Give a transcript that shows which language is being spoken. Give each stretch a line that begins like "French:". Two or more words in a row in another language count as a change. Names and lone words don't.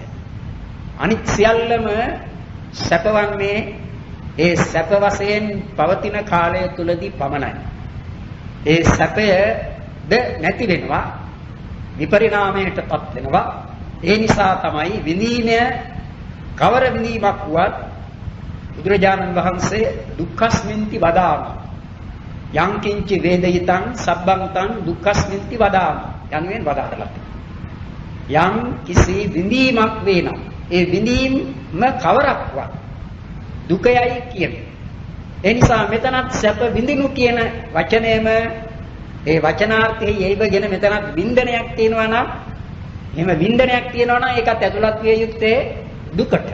Sinhala: අනිත් සියල්ලම සැපවන්නේ ඒ සැප වශයෙන් පවතින කාලය තුලදී පමණයි. ඒ සැපයද නැති වෙනවා, විපරිණාමයටපත් වෙනවා. ඒ නිසා තමයි විඳීමය කවර විඳීමක් වුවත් බුදුරජාණන් වහන්සේ
Pali: දුක්ඛස්මින්ති වදාමි. යං කිංචි වේදිතං සබ්බන්තං දුක්ඛස්මින්ති වදාමි.
Sinhala: යනුවෙන් වදාරලා තියෙනවා. යම් කිසි විඳීමක් වෙනම් ඒ විඳීම කවරක්වත් දුකයයි කියන්නේ. ඒ නිසා මෙතනත් සැප විඳිනු කියන වචනයම ඒ වචනාර්ථයේ යෙයිබගෙන මෙතනත් වින්දනයක් තියෙනවා නම් එහෙම වින්දනයක් තියෙනවා නම් ඒකත් ඇතුළත් විය යුත්තේ දුකට.